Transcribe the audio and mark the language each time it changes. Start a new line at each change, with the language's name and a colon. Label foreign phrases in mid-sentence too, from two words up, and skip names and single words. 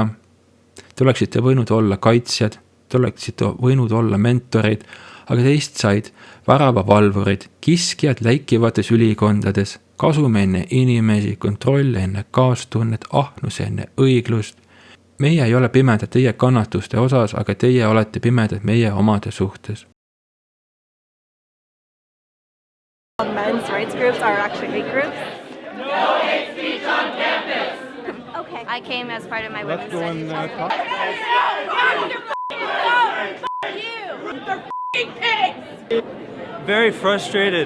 Estonian: Te oleksite võinud olla kaitsjad, te oleksite võinud olla mentorid, aga teist said väravavalvurid, kiskjad läikivates ülikondades, kasume enne inimesi, kontroll enne kaastunnet, ahnus enne õiglust. Meie ei ole pimedad teie kannatuste osas, aga teie olete pimedad meie omade suhtes.
English: Men's rights groups are actually hate groups. No hate speech on campus. Okay. I came as part of my women's studies. Very frustrated.